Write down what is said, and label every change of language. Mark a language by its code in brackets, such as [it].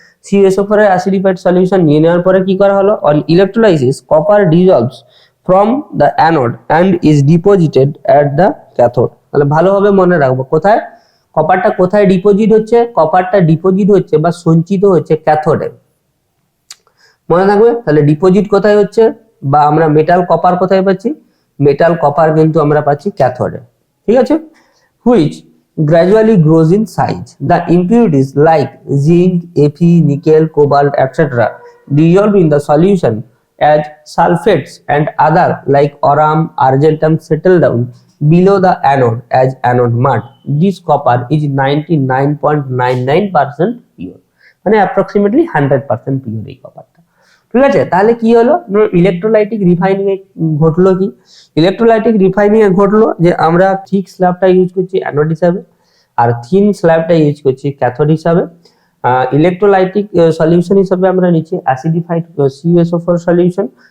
[bn] CuSO4 এর অ্যাসিডিফাইড solution নিয়ে নেওয়ার পরে কি করা হলো, [en] On electrolysis copper dissolves from the anode and is deposited at the cathode. [bn] তাহলে ভালোভাবে মনে রাখবো কোথায় কপারটা কোথায় ডিপোজিট হচ্ছে, কপারটা ডিপোজিট হচ্ছে বা সঞ্চিত হচ্ছে ক্যাথোডে। মনে থাকবে, তাহলে ডিপোজিট কোথায় হচ্ছে বা আমরা মেটাল কপার কোথায় পাচ্ছি, মেটাল কপার কিন্তু আমরা পাচ্ছি ক্যাথোডে। ঠিক আছে, [en] Which gradually grows in size. The impurities like zinc, Fe, nickel, cobalt, etc. dissolve in the solution as sulfates and other like aurum, argentum settle down below the anode as anode mud. This copper is 99.99% pure, মানে approximately 100% pure [bn] এই কপারটা। ঠিক আছে, তাহলে কি হলো, electrolytic refining এ ঘটলো কি, electrolytic refining এ ঘটলো যে আমরা থিক স্ল্যাবটা ইউজ করছি অ্যানোড হিসাবে আর থিন স্ল্যাবটা ইউজ করছি ক্যাথোড হিসাবে। ইলেকট্রোলাইটিক সলিউশন হিসাবে আমরা নিচ্ছি অ্যাসিডিফাইড CuSO4 সলিউশন।